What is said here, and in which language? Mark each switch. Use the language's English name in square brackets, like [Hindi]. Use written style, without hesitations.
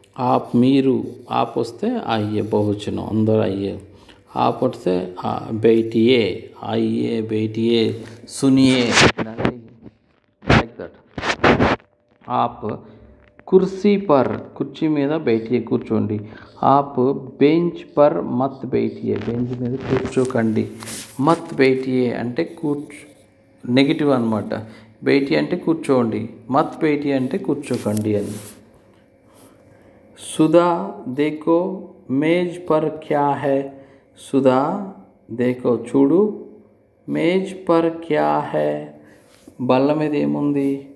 [Telugu] ఆప్ మీరు, ఆప్ వస్తే అయ్యే బహువచనం, అందరూ అయ్యే. [Hindi] आप से बैठिए, आइए, बैठिए, सुनिए, [English] Like that. [Hindi] आप कुर्सी पर, [Telugu] కుర్చీ మీద [Hindi] बैठिए [Telugu] కూర్చోండి. [Hindi] आप బెంచ్ పర్ మత్ बैठिए, [Telugu] బెంచ్ మీద కూర్చోకండి. [Hindi] మత్ बैठिए [Telugu] అంటే నెగిటివ్ అనమాట. बैठिए అంటే కూర్చోండి, [Hindi] మత్ बैठिए [Telugu] అంటే కూర్చోకండి అని. [Hindi] సుధా देखो मेज पर क्या है, సుధా దేఖో [Telugu] చూడు, [Hindi] మేజ్ పర్ క్యా హై, [Telugu] బల్ల మీద ఏముంది?